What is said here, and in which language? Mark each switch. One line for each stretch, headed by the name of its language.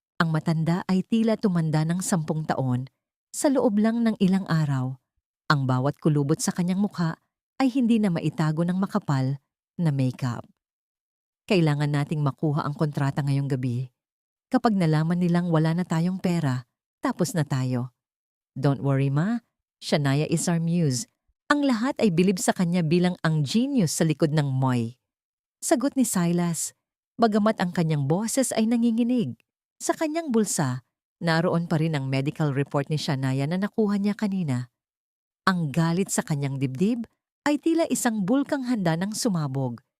Filipino: Ang matanda ay tila tumanda ng 10 taon sa loob lang ng ilang araw. Ang bawat kulubot sa kanyang mukha ay hindi na maitago ng makapal na makeup. Kailangan nating makuha ang kontrata ngayong gabi. Kapag nalaman nilang wala na tayong pera, tapos na tayo.
English: Don't worry ma, Shania is our muse.
Filipino: Ang lahat ay bilib sa kanya bilang ang genius sa likod ng Moy. Sagot ni Silas, bagamat ang kanyang boses ay nanginginig. Sa kanyang bulsa, naroon pa rin ang medical report ni Shania na nakuha niya kanina. Ang galit sa kanyang dibdib ay tila isang bulkang handa ng sumabog.